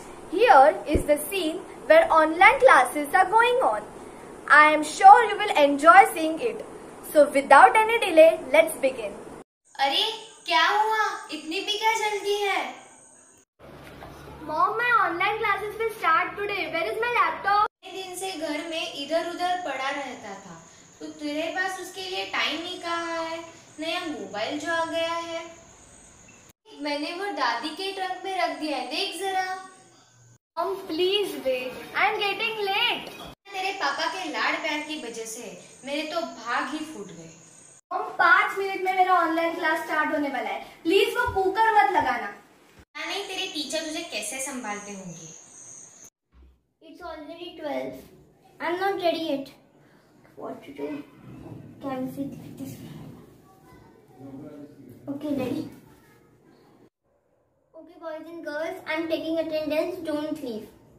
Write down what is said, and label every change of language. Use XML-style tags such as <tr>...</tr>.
<en>Here is the scene where online classes are going on. I am sure you will enjoy seeing it. So, without any delay, let's begin.</en> <hi>अरे क्या हुआ? इतनी भी क्या जल्दी है?</hi> <en>Mom, my online classes will start today. Where is my laptop?</en> <hi>दिन से घर में इधर उधर पड़ा रहता था, तो तेरे पास उसके लिए टाइम ही कहाँ है? नया मोबाइल जो आ गया है, मैंने वो दादी के ट्रंक में रख दिया है, देख जरा।</hi> <en>Mom, please wait. I am getting late.</en> <hi>तेरे पापा के लाड़ प्यार की वजह से मेरे तो भाग ही फूट गए। Mom, 5 मिनट में मेरा ऑनलाइन क्लास स्टार्ट होने वाला है। प्लीज वो कुकर मत लगाना। नहीं, तेरे टीचर तुझे कैसे संभालते होंगे?</hi> <en>It's already 12. I'm not ready yet. What to do? Can we see this? Okay, ready. Okay, boys and girls, I'm taking attendance. Don't leave.</en>